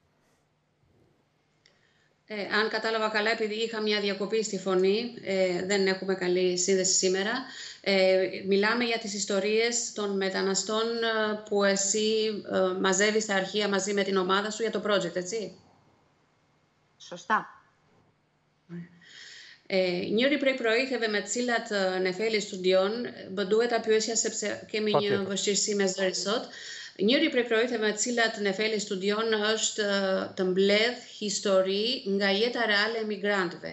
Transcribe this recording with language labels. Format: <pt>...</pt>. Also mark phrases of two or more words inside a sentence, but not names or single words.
<el>Αν κατάλαβα καλά, επειδή είχα μια διακοπή στη φωνή, δεν έχουμε καλή σύνδεση σήμερα, μιλάμε για τις ιστορίες των μεταναστών που εσύ μαζεύεις στα αρχεία μαζί με την ομάδα σου για το project, έτσι? Σωστά.</el> <sq>Njëri prej projekteve me të cilat Nefeli studion, më duhet ta pyesja sepse kemi një vështirësi me zëri sot. Njëri prej projekteve me të cilat Nefeli studion është të mbledh histori nga jeta reale e migrantëve.</sq>